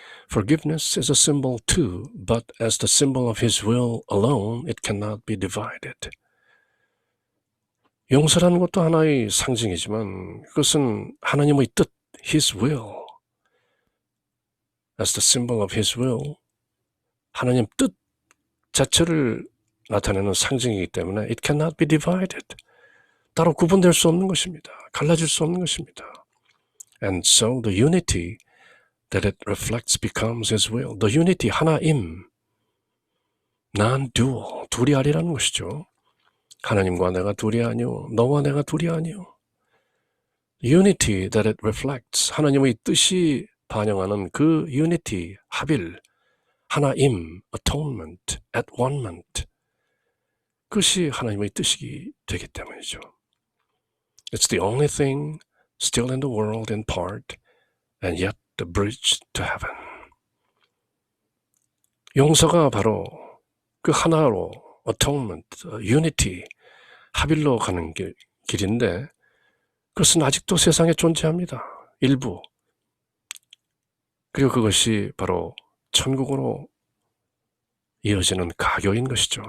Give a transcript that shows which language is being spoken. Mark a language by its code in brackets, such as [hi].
[en] Forgiveness is a symbol too, but as the symbol of His will alone, it cannot be divided. [ko] 용서라는 것도 하나의 상징이지만 그것은 하나님의 뜻, [en] His will. As the symbol of His will, [ko] 하나님 뜻 자체를 나타내는 상징이기 때문에 [en] it cannot be divided. [ko] 따로 구분될 수 없는 것입니다. 갈라질 수 없는 것입니다. [en] And so the unity that it reflects becomes His will. [ko] The unity, 하나임, non-dual, 둘이 아니라는 것이죠. 하나님과 내가 둘이 아니오, 너와 내가 둘이 아니오. [en] Unity that it reflects, [ko] 하나님의 뜻이 반영하는 그 [en] unity, 합일, 하나임, atonement, at one-ment. [ko] 그것이 하나님의 뜻이 되기 때문이죠. [en] It's the only thing still in the world in part, and yet the bridge to heaven. [ko] 용서가 바로 그 하나로 atonement, unity, 합일로 가는 길인데 그것은 아직도 세상에 존재합니다. 일부. 그리고 그것이 바로 천국으로 이어지는 가교인 것이죠.